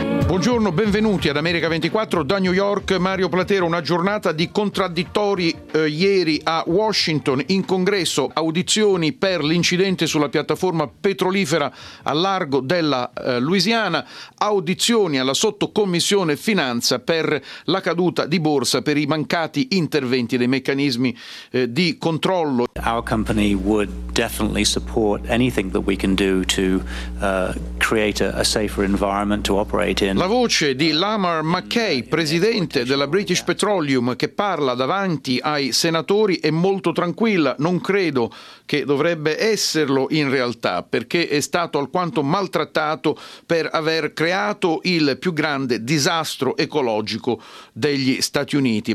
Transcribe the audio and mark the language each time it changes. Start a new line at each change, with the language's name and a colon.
Italian: Buongiorno, benvenuti ad America 24 da New York. Mario Platero, una giornata di contraddittori ieri a Washington in congresso, audizioni per l'incidente sulla piattaforma petrolifera al largo della Louisiana, audizioni alla sottocommissione finanza per la caduta di borsa per i mancati interventi dei meccanismi di controllo.
English: Our company would definitely support anything that we can do to create a safer environment to operate in.
Italian: La voce di Lamar McKay, presidente della British Petroleum, che parla davanti ai senatori, è molto tranquilla. Non credo che dovrebbe esserlo in realtà, perché è stato alquanto maltrattato per aver creato il più grande disastro ecologico degli Stati Uniti.